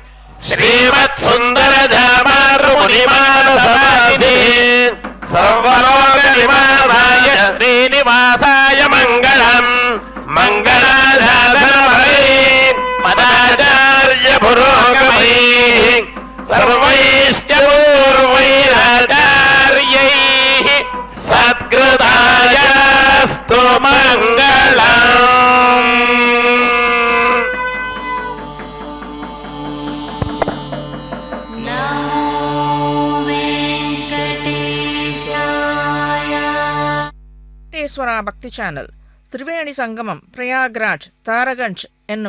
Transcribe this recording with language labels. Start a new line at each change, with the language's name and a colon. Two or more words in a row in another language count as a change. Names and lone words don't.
Sanskrit: श्रीमत्सुन्दरजामारुमुनिमानसवासिने सर्वलोकनिवासाय श्रीनिवासाय मङ्गलम् मङ्गलाधारभवे मदाचार्य पुरोगमैः सर्वैश्च पूर्वैराचार्यैः सत्कृतायास्तु मङ्गलम्।
Tamil: வெங்கடேஸ்வர பக்தி சேனல் திரிவேணி சங்கமம் பிரயாக்ராஜ் தாரகஞ்ச் என்னும்